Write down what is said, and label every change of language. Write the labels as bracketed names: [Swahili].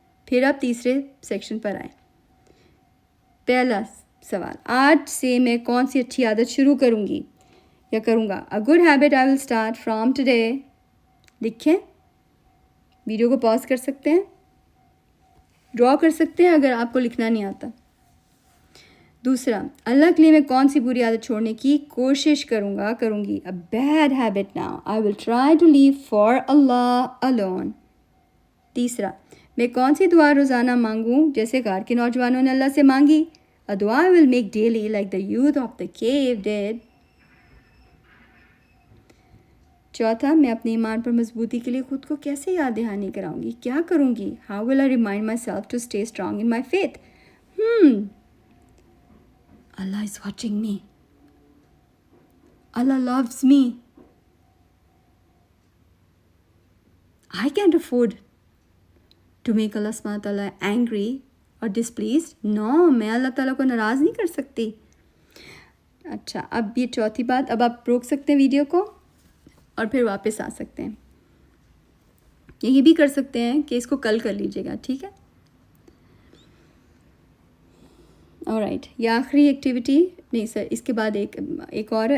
[Urdu] پھر آپ تیسرے سیکشن پر آئیں. پہلا سوال، آج سے میں کون سی اچھی عادت شروع کروں گی یا کروں گا؟ [English] A good habit I will start from today. [Urdu] لکھیں، ویڈیو کو پاز کر سکتے ہیں، ڈرا کر سکتے ہیں اگر آپ کو لکھنا نہیں آتا. دوسرا، اللہ کے لیے میں کون سی بری عادت چھوڑنے کی کوشش کروں گی. [English] A bad habit now. I will try to live for Allah alone. [Urdu] تیسرا، میں کون سی دعا روزانہ مانگوں جیسے غار کے نوجوانوں نے اللہ سے مانگی. [English] A dua I will make daily like the youth of the cave did. [Urdu] چوتھا، میں اپنے ایمان پر مضبوطی کے لیے خود کو کیسے یاد دہانی کراؤں گی، کیا کروں گی؟ [English] How will I remind myself to stay strong in my faith? Allah is watching me. Allah loves me. I can't afford to make Allah subhanahu wa ta'ala angry or displeased. [Urdu] No, میں اللہ تعالیٰ کو ناراض نہیں کر سکتی. اچھا، اب یہ چوتھی بات، اب آپ روک سکتے ہیں ویڈیو کو اور پھر واپس آ سکتے ہیں. یہ بھی کر سکتے ہیں کہ اس کو کل کر لیجیے گا، ٹھیک ہے؟ آلرائٹ، یہ آخری ایکٹیویٹی نہیں سر، اس کے بعد ایک اور ہے.